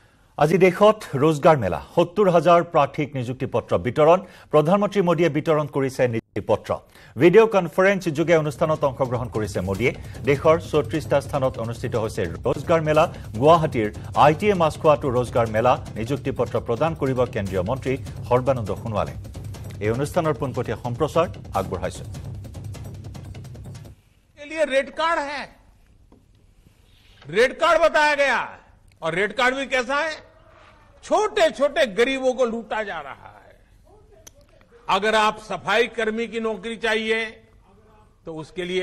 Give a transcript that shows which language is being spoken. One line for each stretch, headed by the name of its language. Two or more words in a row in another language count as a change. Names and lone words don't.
Assamese: আজি দেশত
Hindi: रोजगार मेला
Assamese: ৭০,০০০ প্ৰাৰ্থীক নিযুক্তি পত্ৰ বিতৰণ প্ৰধানমন্ত্ৰী মোদীয়ে বিতৰণ কৰিছে নিযুক্তি পত্ৰ
English: video conference
Assamese: যোগে অনুষ্ঠানত অংশগ্ৰহণ কৰিছে মোদীয়ে দেশৰ ৩৪টা স্থানত অনুষ্ঠিত হৈছে
Hindi: रोजगार मेला
Assamese: গুৱাহাটীৰ আইটিএ মাছখোৱাটো
Hindi: रोजगार मेला
Assamese: নিযুক্তি পত্ৰ প্ৰদান কৰিব কেন্দ্ৰীয় মন্ত্ৰী সৰ্বানন্দ সোণোৱালে এই অনুষ্ঠানৰ পোনপটীয়া সম্প্ৰচাৰ আগবঢ়াইছে
Hindi: के लिए रेड कार्ड है रेड कार्ड बताया गया और रेड कार्ड भी कैसा है छोटे छोटे गरीबों को लूटा जा रहा है अगर आप सफाई कर्मी की नौकरी चाहिए तो उसके लिए